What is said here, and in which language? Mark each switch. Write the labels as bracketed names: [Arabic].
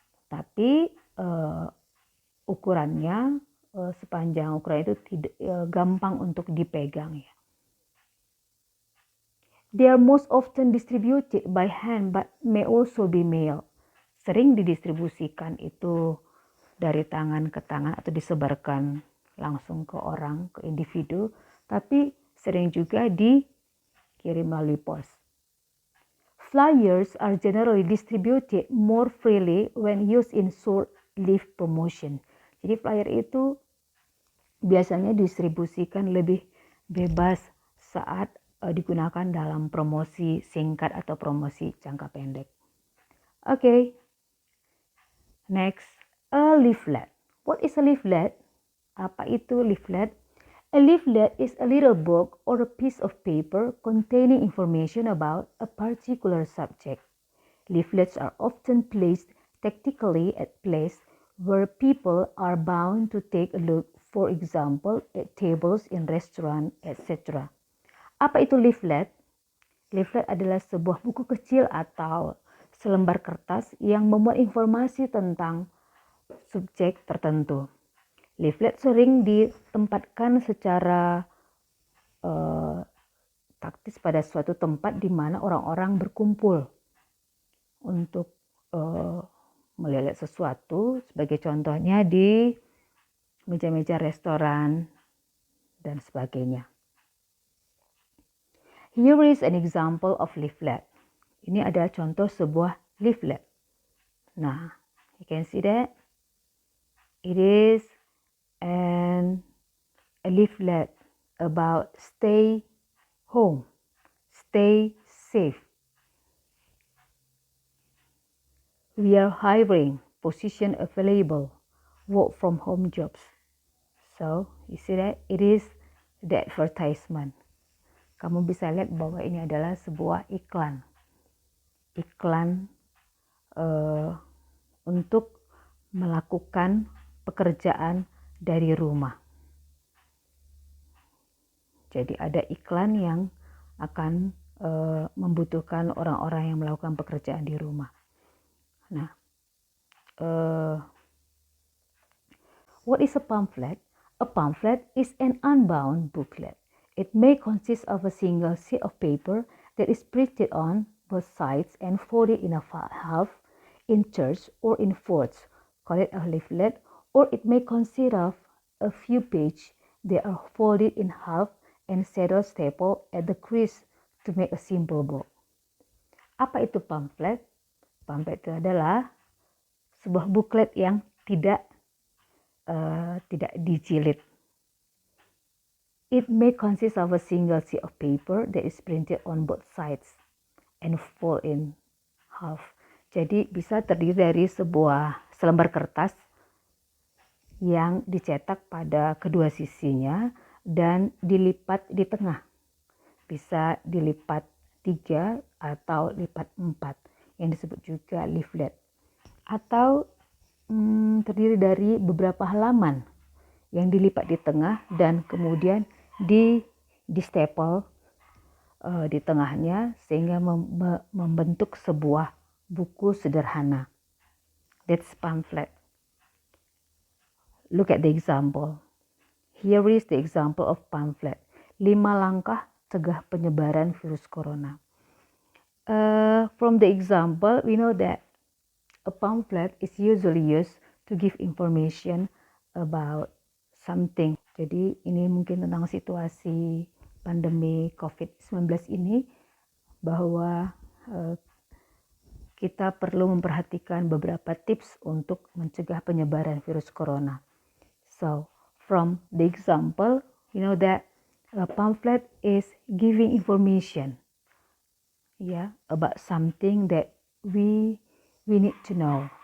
[Indonesian] Tapi ukurannya sepanjang ukuran itu tidak gampang untuk dipegang, ya. [English] They are most often distributed by hand but may also be mailed. [Indonesian] Sering didistribusikan itu dari tangan ke tangan atau disebarkan langsung ke orang, ke individu, tapi sering juga dikirim melalui pos. [English] Flyers are generally distributed more freely when used in short-lived promotion. [Indonesian] Jadi flyer itu biasanya distribusikan lebih bebas saat digunakan dalam promosi singkat atau promosi jangka pendek. Okay. [English] Next, a leaflet. What is a leaflet? [Indonesian] Apa itu leaflet? [English] A leaflet is a little book or a piece of paper containing information about a particular subject. Leaflets are often placed tactically at places where people are bound to take a look, for example, at tables in restaurant, etc. [Indonesian] Apa itu leaflet? Leaflet adalah sebuah buku kecil atau selembar kertas yang memuat informasi tentang subjek tertentu. Leaflet sering ditempatkan secara taktis pada suatu tempat di mana orang-orang berkumpul untuk melihat sesuatu, sebagai contohnya di meja-meja restoran dan sebagainya. [English] Here is an example of leaflet. [Indonesian] Ini adalah contoh sebuah leaflet. [English] Nah, you can see that it is a leaflet about stay home, stay safe. We are hiring, position available, work from home jobs. So, you see that it is the advertisement. [Indonesian] Kamu bisa lihat bahwa ini adalah sebuah iklan. Iklan untuk melakukan pekerjaan dari rumah. Jadi ada iklan yang akan membutuhkan orang-orang yang melakukan pekerjaan di rumah. [English] Nah, what is a pamphlet? A pamphlet is an unbound booklet. It may consist of a single sheet of paper that is printed on both sides and folded in a half in thirds or in fourths. Call it a leaflet, or it may consist of a few pages. They are folded in half and stapled at the crease to make a simple book. [Indonesian] Apa itu pamflet? Pamflet itu adalah sebuah buklet yang tidak dijilid. [English] It may consist of a single sheet of paper that is printed on both sides and fold in half. [Indonesian] Jadi bisa terdiri dari sebuah selembar kertas yang dicetak pada kedua sisinya dan dilipat di tengah. Bisa dilipat 3 atau lipat 4 yang disebut juga leaflet. Atau terdiri dari beberapa halaman yang dilipat di tengah dan kemudian di staple di tengahnya sehingga membentuk sebuah buku sederhana. [English] That's pamphlet. Look at the example. Here is the example of pamphlet. [Indonesian] 5 langkah cegah penyebaran virus corona. [English] From the example, we know that a pamphlet is usually used to give information about something. [Indonesian] Jadi ini mungkin tentang situasi pandemi COVID-19 ini, bahwa kita perlu memperhatikan beberapa tips untuk mencegah penyebaran virus corona. [English] So, from the example, you know that a pamphlet is giving information, about something that we need to know.